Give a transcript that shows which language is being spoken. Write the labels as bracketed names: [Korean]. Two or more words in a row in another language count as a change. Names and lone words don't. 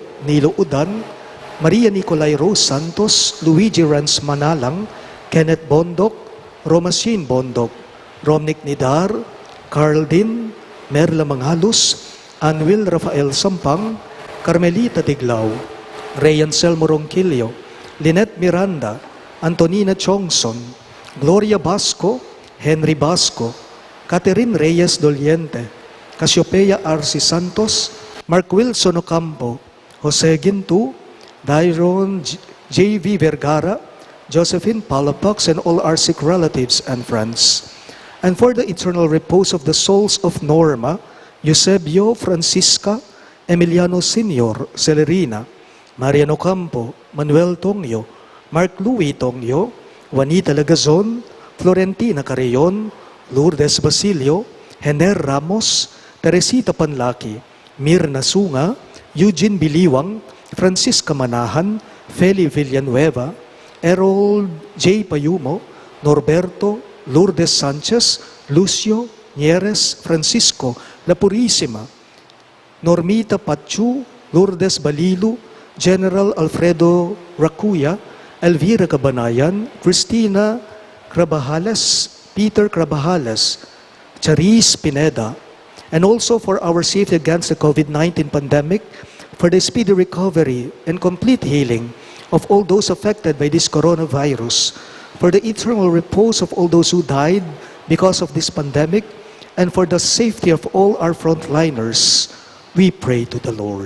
[English] Nilo Udan, Maria Nicolay Rose Santos, Luigi Rans Manalang, Kenneth Bondok, Romasin Bondok, Romnick Nidar, Carl Din, Merla Mangalus, Anwil Rafael Sampang, Carmelita Tiglao, Ray Anselmo Ronquillo, Lynette Miranda, Antonina Chongson, Gloria Basco, Henry Basco, Catherine Reyes Doliente, Cassiopeia Arci Santos, Mark Wilson Ocampo, Jose Gintu, Dairon J.V. Vergara, Josephine Palapax, and all our sick relatives and friends. And for the eternal repose of the souls of Norma, Eusebio, Francisca, Emiliano Senior, Celerina, Mariano Campo, Manuel Tongyo, Mark Louis Tongyo, Juanita Lagazon, Florentina Carreon, Lourdes Basilio, Hener Ramos, Teresita Panlaki, Mirna Sunga, Eugene Biliwang, Francisca Manahan, Feli Villanueva, Errol J. Payumo, Norberto, Lourdes Sanchez, Lucio, Nieres, Francisco, La Purísima, Normita Pachu, Lourdes Balilu, General Alfredo Racuya, Elvira Cabanayan, Cristina Crabajales, Peter Crabajales, Charis Pineda, and also for our safety against the COVID-19 pandemic, for the speedy recovery and complete healing of all those affected by this coronavirus, for the eternal repose of all those who died because of this pandemic, and for the safety of all our frontliners, we pray to the Lord.